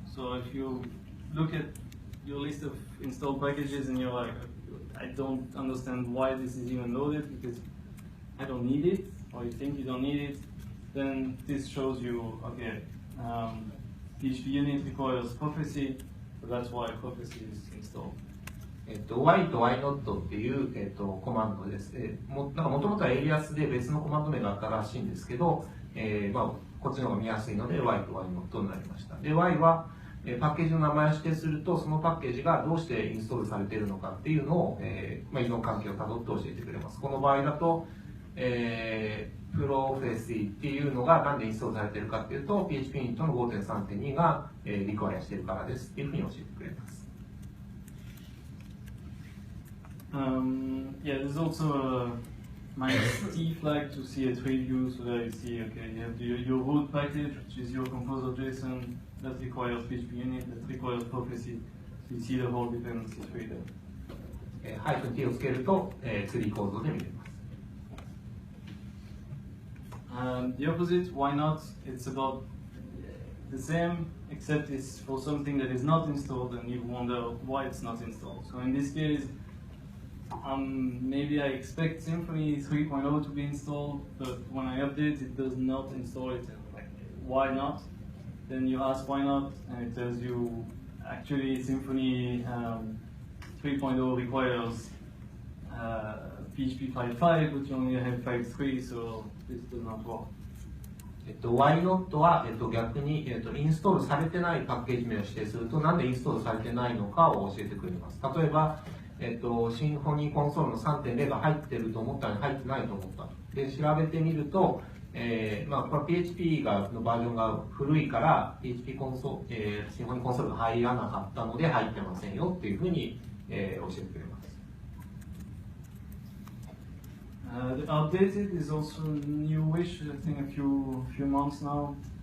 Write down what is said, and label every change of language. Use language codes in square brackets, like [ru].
[en] So if you look at your list of installed packages and you're like, I don't understand why this is even loaded because I don't need it, or you think you don't need it, then this shows you, okay, PHP unit requires prophecy, so that's why prophecy is installed. [ja] why と why not っていう、コマンドです。もともとはエリアスで別のコマンド名があったらしいんですけど、こっちの方が見やすいので why と why not になりました。で why はパッケージの名前を指定すると、そのパッケージがどうしてインストールされているのかっていうのを、依存関係をたどって教えてくれます。この場合だと、プロフェシーっていうのがなんでインストールされているかっていうと、PHP ユニットの 5.3.2 が、リクワイアしているからですっていうふうに教えてくれます。 [en] Yeah, there's also a -t flag to see a tree view, so that you see, okay, you have your root package, which is your composer JSON, that requires PHP unit, that requires prophecy, so you see the whole dependency tree there. [ja] -t をつけると、ツリー構造で見れます。 [en] The opposite, why not? It's about the same, except it's for something that is not installed and you wonder why it's not installed. So in this case, maybe I expect Symfony 3.0 to be installed, but when I update, it does not install it. Like, why not? Then you ask why not, and it tells you actually Symfony 3.0 requires PHP 5.5, but you only have 5.3, so this does not work. [ja] why not は、逆に、インストールされてないパッケージ名を指定すると、なんでインストールされてないのかを教えてくれます。例えば、シンフォニーコンソールの 3.0 が入ってると思ったのに入ってないと思った。で、調べてみると、これ PHP のバージョンが古いから、シンフォニーコンソールが入らなかったので入ってませんよっていうふうに、教えてくれます。 [en] The outdated is also newish, I think a few months now.